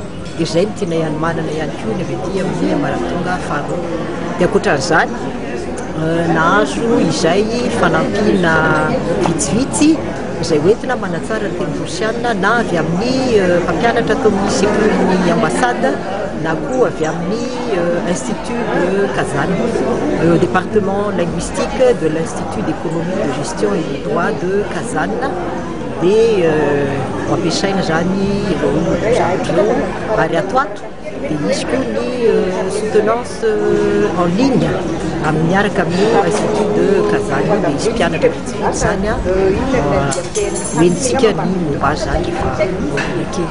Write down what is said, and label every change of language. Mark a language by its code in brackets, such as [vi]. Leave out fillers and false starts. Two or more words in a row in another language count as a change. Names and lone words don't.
[mg] Dia izay no tiana ihany manana ihany koa ny avy aty amin'ny ambaratonga faharoa. Dia ankoatran'izany nahazo izay fanampiana vitsivitsy izay hoentina manatsara ny teny rosianina na avy amin'ny mpampianatra atao amin'ny sekoly ambassade na koa avy amin'ny institut de Kazan, département linguistique de l'institut d'économie de gestion et de droit de Kazan dia ampiasaina zany ireo zavatra ary atoato dia misy koa ny [fr] soutenance en ligne [mg] amin'ny araka amin'ny institut de Kazan dia misy mpianatra vitsivitsy zany hoentsika ny momba zany fa kely.